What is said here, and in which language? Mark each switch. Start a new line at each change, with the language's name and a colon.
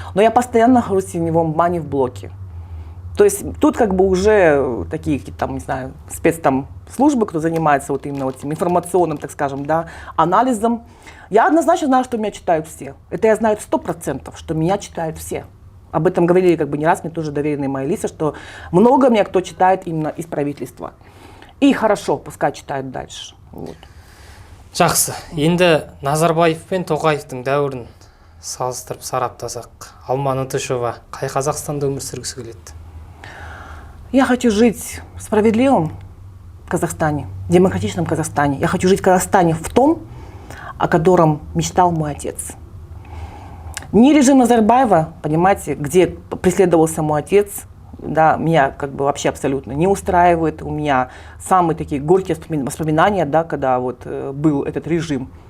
Russian: Но я постоянно нахожусь в теневом бане в блоке. То есть тут как бы уже такие какие-то там, не знаю, спецслужбы, кто занимается вот именно вот этим информационным, так скажем, да, анализом. Я однозначно знаю, что меня читают все. Это я знаю 100%, что меня читают все. Об этом говорили как бы не раз, мне тоже доверенные мои лица, что много меня кто читает именно из правительства. И хорошо, пускай читают дальше. Вот.
Kazakh: Жақсы. Енді Назарбаев пен Тоқаевтың дәуірін салыстырып сараптасақ, Алма Нытышева қай Қазақстанда өмір сүргісі келеді?
Russian: Я хочу жить в справедливом Казахстане, демократичном Казахстане. Я хочу жить в Казахстане в том, о котором мечтал мой отец. Не режим Назарбаева, понимаете, где преследовался мой отец, да, меня как бы вообще абсолютно не устраивает. У меня самые такие горькие воспоминания, да, когда вот был этот режим.